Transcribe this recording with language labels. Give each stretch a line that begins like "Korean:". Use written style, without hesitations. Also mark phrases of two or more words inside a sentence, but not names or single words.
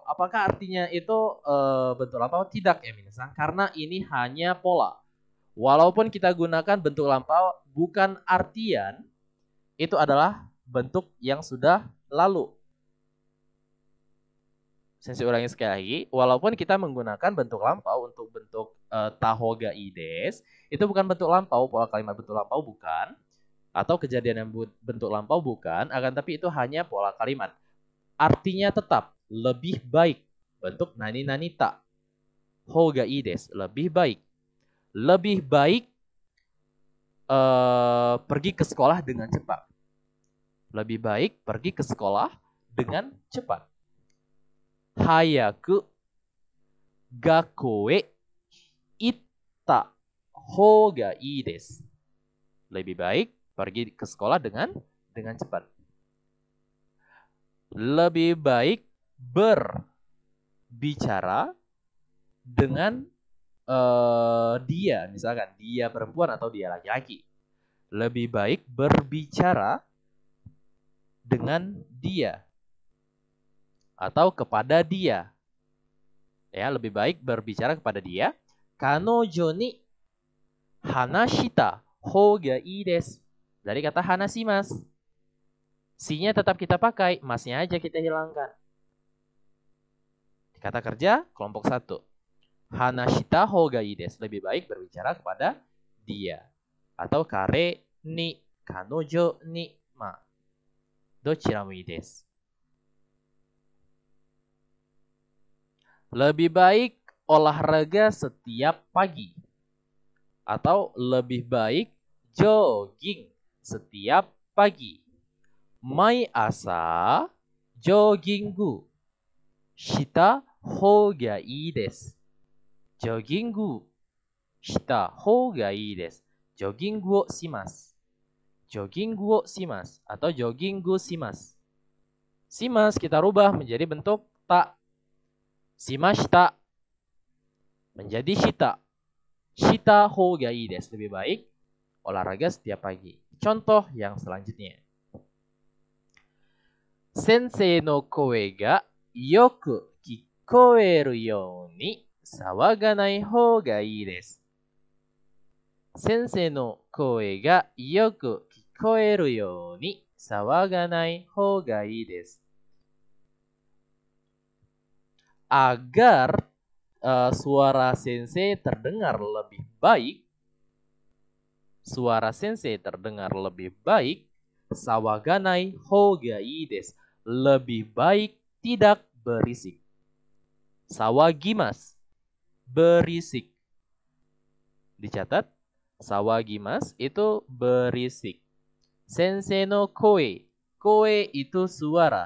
Indonesian: Apakah artinya itu bentuk lampau? Tidak ya minasan, karena ini hanya pola. Walaupun kita gunakan bentuk lampau, bukan artian itu adalah bentuk yang sudah lalu. Sensei ulangi sekali lagi, walaupun kita menggunakan bentuk lampau untuk bentuk
Japanese: たほうがいいです,
Indonesian: itu bukan bentuk lampau, pola kalimat bentuk lampau bukan, atau kejadian yang bentuk lampau bukan, akan tapi itu hanya pola kalimat. Artinya tetap lebih baik, bentuk
Japanese: 何々た. ほうがいいです,
Indonesian: lebih baik. Lebih baik pergi ke sekolah dengan cepat. Lebih baik pergi ke sekolah dengan cepat.
Japanese: 早く学校へ行ったほうがいいです.
Indonesian: Lebih baik pergi ke sekolah dengan cepat. Lebih baik berbicara dengan dia, misalkan dia perempuan atau dia laki-laki. Lebih baik berbicara dengan dia atau kepada dia. Ya, lebih baik berbicara kepada dia.
Japanese: 彼女に話したほうがいいです.
Indonesian: Dari kata hanashimasu. Si-nya tetap kita pakai, mas-nya aja kita hilangkan. Kata kerja kelompok 1.
Japanese: 話したほうがいいです.
Indonesian: Lebih baik berbicara kepada dia.
Japanese: Atau 彼に、彼女に、どちらもいいです.
Indonesian: Lebih baik olahraga setiap pagi. Atau lebih baik jogging setiap pagi.
Japanese: 毎朝ジョギングしたほうがいいです. ジョギングしたほうがいいです. ジョギングをします。ジョギングをします atau ジョギングします.
Indonesian: Shimasu kita rubah menjadi bentuk ta.
Japanese: Shimashita menjadi shita. したほうがいいです.
Indonesian: Lebih baik olahraga setiap pagi. Contoh yang selanjutnya.
Japanese: 先生の声がよく聞こえるように騒がないほうがいいです. 先生の声がよく聞こえるように騒がないほうがいいです.
Indonesian: Agar suara sensei terdengar lebih baik,
Japanese: 騒がないほうがいいです.
Indonesian: Lebih baik tidak berisik. Sawagimasu, berisik. Dicatat, sawagimasu itu berisik.
Japanese: 先生の声,
Indonesian: koe itu suara.